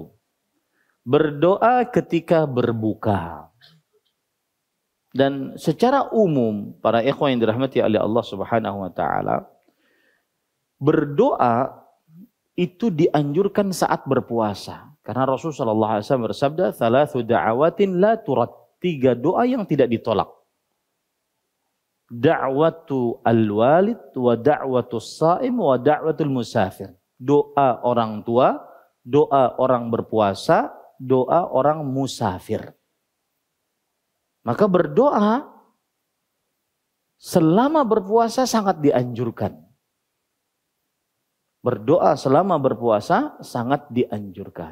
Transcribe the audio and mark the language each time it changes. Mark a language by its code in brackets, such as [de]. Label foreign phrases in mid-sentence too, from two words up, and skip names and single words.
[id] Berdoa ketika berbuka. Dan secara umum, para ikhwan yang dirahmati oleh Allah [ar] سبحانه وتعالى, [id] berdoa itu dianjurkan saat berpuasa. Karena Rasulullah SAW bersabda, [ar] "ثلاث دعوات لا ترد." [id] 3 doa yang tidak ditolak. [ar] دعوة الوالد ودعوة الصائم ودعوة المسافر. [id] Doa orang tua, doa orang berpuasa, doa orang musafir. Maka berdoa selama berpuasa sangat dianjurkan. Berdoa selama berpuasa sangat dianjurkan.